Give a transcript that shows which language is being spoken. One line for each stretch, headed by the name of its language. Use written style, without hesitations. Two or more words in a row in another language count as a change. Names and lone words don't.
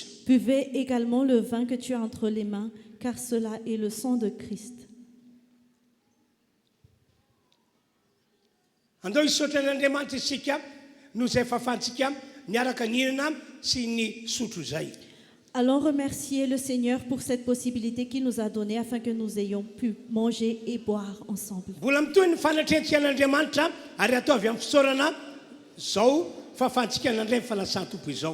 French: Buvez également le vin que tu as entre les mains, car cela est le sang de Christ.
Malagasy: Andao hisaotra n'Andriamanitra isika no izay fahafahantsika miaraka ninana sy ny sotro izay.
French: Allons remercier le Seigneur pour cette possibilité qu'il nous a donnée afin que nous ayons pu manger et boire ensemble.
Malagasy: Mbola mitohy ny fanatrentsika n'Andriamanitra ary atao avy amin'ny fisaorana zao fahafahantsika n'andray falasan-tompo izao.